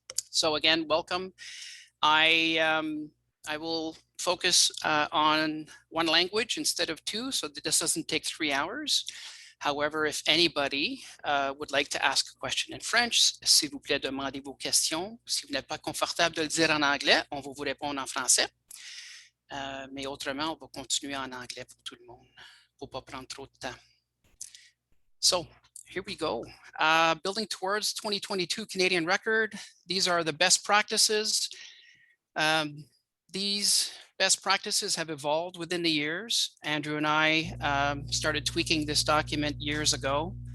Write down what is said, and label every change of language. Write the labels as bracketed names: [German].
[English] So again, welcome. I will focus on one language instead of two, so that this doesn't take 3 hours. However, if anybody would like to ask a question in French, [French] s'il vous plaît, demandez vos questions. Si vous n'êtes pas confortable de le dire en anglais, on va vous répondre en français. Mais autrement, on va continuer en anglais pour tout le monde, pour pas prendre trop de temps. [English] So here we go. Building towards 2022 Canadian record. These are the best practices. These best practices have evolved within the years. Andrew and I started tweaking this document years ago.